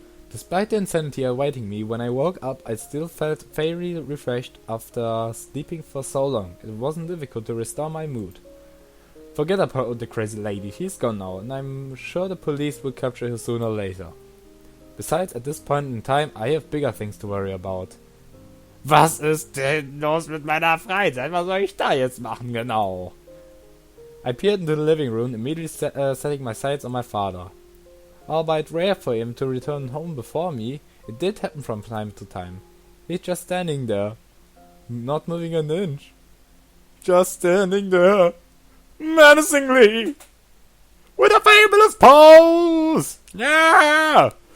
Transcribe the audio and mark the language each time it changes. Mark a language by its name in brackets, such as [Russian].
[English] Despite the insanity awaiting me, when I woke up, I still felt very refreshed after sleeping for so long. It wasn't difficult to restore my mood. Forget about the crazy lady, she's gone now, and I'm sure the police will capture her sooner or later. Besides, at this point in time, I have bigger things to worry about. [German] Was ist denn los mit meiner Freizeit? Was soll ich da jetzt machen, genau? [English] I peered into the living room, immediately setting my sights on my father. Albeit rare for him to return home before me, it did happen from time to time. He's just standing there, not moving an inch. Just standing there, menacingly, with a fabulous pose! Yeah!